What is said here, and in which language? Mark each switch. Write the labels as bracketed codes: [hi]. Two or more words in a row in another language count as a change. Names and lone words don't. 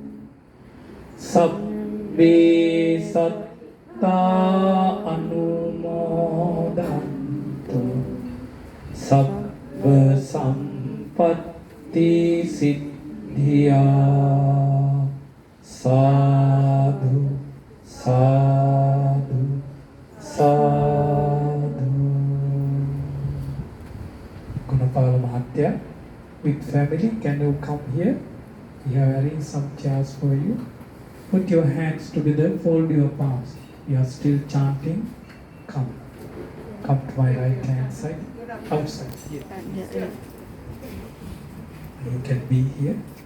[pi] sabbe satta anumodanto sabba sampatti siddhiya sadhu sadhu sadhu. [en] Gunapala Mahatya with family, can you come here? We are arranged some chairs for you. Put your hands together, fold your palms. You are still chanting. Come. Come to my right hand side. Outside. Here. You can be here.